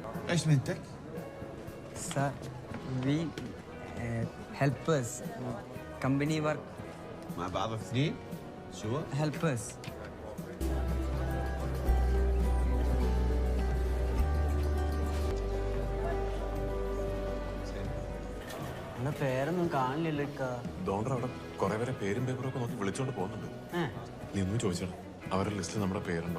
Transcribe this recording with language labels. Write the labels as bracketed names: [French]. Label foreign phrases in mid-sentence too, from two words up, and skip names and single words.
[Arabic] ايش مهنتك؟ [English] Sir, we helpers. Company work. [Arabic] مع بعض اثنين؟ شو؟ [English] Helpers. [Malayalam] എന്നാ പേരൊന്നും കാണില്ലല്ലോ ഇക്ക. ഡോണ്ടർ അവിടെ കുറെ പേരെ പേരും പേപ്പറും ഒക്കെ നോക്കി വിളിച്ചോണ്ട് പോകുന്നുണ്ട്. നീ ഒന്നും ചോദിച്ചടാ, അവരുടെ ലിസ്റ്റിൽ നമ്മുടെ പേരുണ്ടോ?